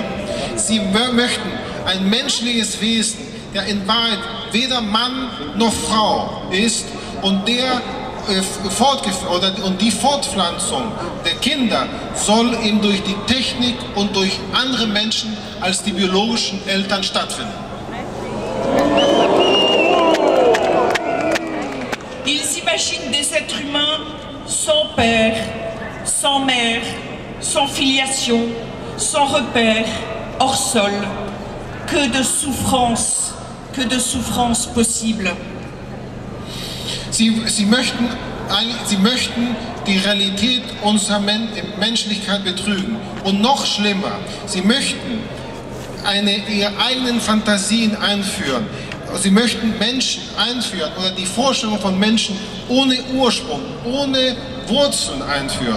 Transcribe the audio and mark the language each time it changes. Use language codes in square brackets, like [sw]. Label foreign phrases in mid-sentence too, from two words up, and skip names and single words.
[de] Sie möchten ein menschliches Wesen, der in Wahrheit weder Mann noch Frau ist, und die Fortpflanzung der Kinder soll eben durch die Technik und durch andere Menschen als die biologischen Eltern stattfinden. [fr] Ils imaginent des êtres humains sans père, sans mère, sans filiation, sans repère, hors sol. Que de souffrances possibles. [de] Sie möchten die Realität unserer Menschlichkeit betrügen. Und noch schlimmer, sie möchten ihre eigenen Fantasien einführen. Sie möchten Menschen einführen oder die Vorstellung von Menschen ohne Ursprung, ohne Wurzeln einführen.